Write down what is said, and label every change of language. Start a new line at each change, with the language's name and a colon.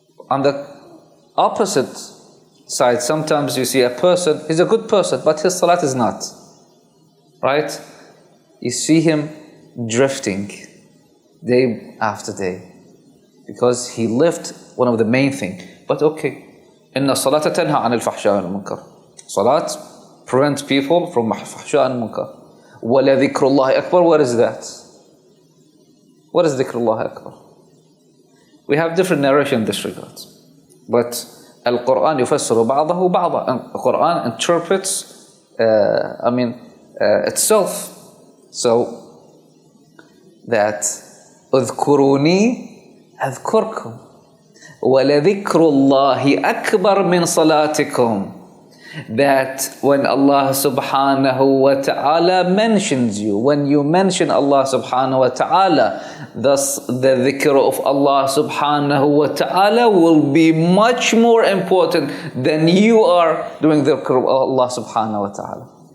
English: On the opposite side, sometimes you see a person, he's a good person, but his salat is not. Right? You see him drifting day after day because he left one of the main things. But okay,
Arabic: إن الصلاة تنهى عن الفحشاء والمنكر.
English: Salat prevents people from
Arabic: الفحشاء والمنكر. وَلَذِكْرُ اللَّهِ أَكْبَرُ.
English: What is that? What is
Arabic: ذِكْرُ اللَّهِ أَكْبَرُ?
English: We have different narration in this regard.
Arabic: But Al-Quran يفسر بعضه بعضا.
English: And the Quran interprets, itself.
Arabic: So that اذكروني أذكركم ولذكر الله أكبر من صلاتكم.
English: that when Allah subhanahu wa ta'ala mentions you, when you mention Allah subhanahu wa ta'ala, thus the dhikr of Allah subhanahu wa ta'ala will be much more important than you are doing the dhikr of Allah subhanahu wa ta'ala.